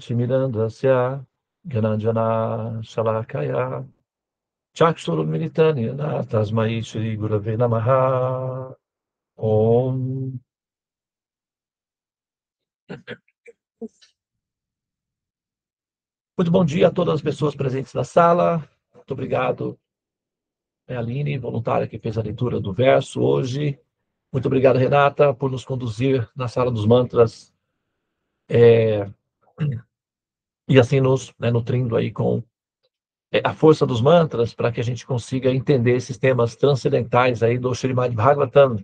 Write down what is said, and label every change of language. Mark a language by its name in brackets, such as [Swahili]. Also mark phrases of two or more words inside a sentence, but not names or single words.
[Sanskrit] तिमिरान्धस्य ज्ञानाञ्जन शलाकया चक्षुरुन्मीलितं येन तस्मै श्री गुरवे नमः. Om. [Portuguese] Muito bom dia a todas as pessoas presentes na sala. Muito obrigado, Aline, voluntária que fez a leitura do verso hoje. Muito obrigado, Renata, por nos conduzir na sala dos mantras e assim nos nutrindo aí com a força dos mantras para que a gente consiga entender esses temas transcendentais aí do Srimad Bhagavatam.